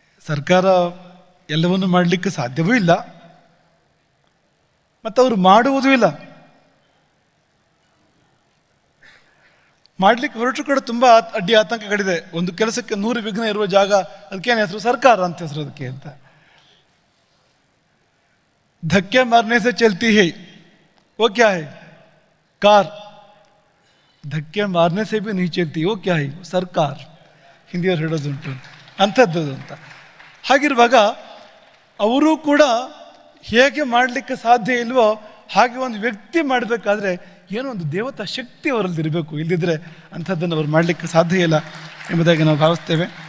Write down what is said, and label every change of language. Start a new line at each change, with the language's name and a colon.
Kannada: ಸರ್ಕಾರ ಎಲ್ಲವನ್ನೂ ಮಾಡಲಿಕ್ಕೆ ಸಾಧ್ಯವೂ ಇಲ್ಲ, ಮತ್ತು ಅವರು ಮಾಡುವುದೂ ಇಲ್ಲ. ಮಾಡಲಿಕ್ಕೆ ಹೊರಟು ಕೂಡ ತುಂಬ ಅಡ್ಡಿ ಆತಂಕಗಳಿದೆ. ಒಂದು ಕೆಲಸಕ್ಕೆ 100 ವಿಘ್ನ ಇರುವ ಜಾಗ, ಅದಕ್ಕೇನು ಹೆಸರು? ಸರ್ಕಾರ ಅಂತ ಹೆಸರು ಅದಕ್ಕೆ ಅಂತ.
Hindi: धक्के मारने से चलती है, वो क्या है? कार. धक्के मारने से भी नहीं चलती, वो क्या है?
Kannada: ಸರ್ಕಾರ. ಹಿಂದಿಯವರು ಹೇಳೋದುಂಟು ಅಂಥದ್ದು ಅಂತ. ಹಾಗಿರುವಾಗ ಅವರು ಕೂಡ ಹೇಗೆ ಮಾಡಲಿಕ್ಕೆ ಸಾಧ್ಯ ಇಲ್ವೋ ಹಾಗೆ ಒಂದು ವ್ಯಕ್ತಿ ಮಾಡಬೇಕಾದ್ರೆ ಏನೋ ಒಂದು ದೇವತಾ ಶಕ್ತಿ ಅವರಲ್ಲಿ ಇರಬೇಕು. ಇಲ್ಲದಿದ್ದರೆ ಅಂಥದ್ದನ್ನು ಅವ್ರು ಮಾಡಲಿಕ್ಕೆ ಸಾಧ್ಯ ಇಲ್ಲ ಎಂಬುದಾಗಿ ನಾವು ಭಾವಿಸ್ತೇವೆ.